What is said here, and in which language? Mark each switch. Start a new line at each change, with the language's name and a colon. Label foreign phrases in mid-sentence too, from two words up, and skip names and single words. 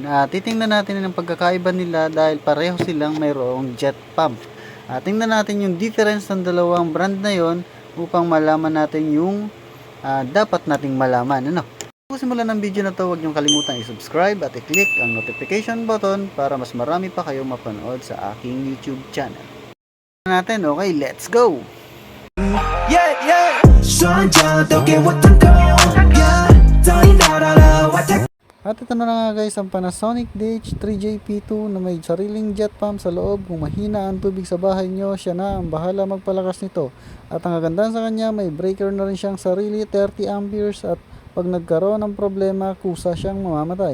Filipino: Titingnan natin ang pagkakaiba nila dahil pareho silang mayroong jet pump. Tingnan natin yung difference ng dalawang brand na yon upang malaman natin yung dapat nating malaman. Kung simulan ng video na to, huwag niyong kalimutan i-subscribe at i-click ang
English: notification button
Filipino: para mas marami pa kayong mapanood sa aking YouTube channel.
English: Okay, let's go! Yeah, yeah.
Chinese: 双脚都给我腾空
English: Yeah，
Chinese: 早已到达了外太空。
Filipino: At ito na nga guys, ang Panasonic DH3JP2 na may sariling jet pump sa loob. Kung mahina ang tubig sa bahay nyo, siya na ang bahala magpalakas nito. At ang kagandahan sa kanya, may breaker na rin siyang sarili, 30 amperes, at pag nagkaroon ng problema, kusa siyang mamamatay.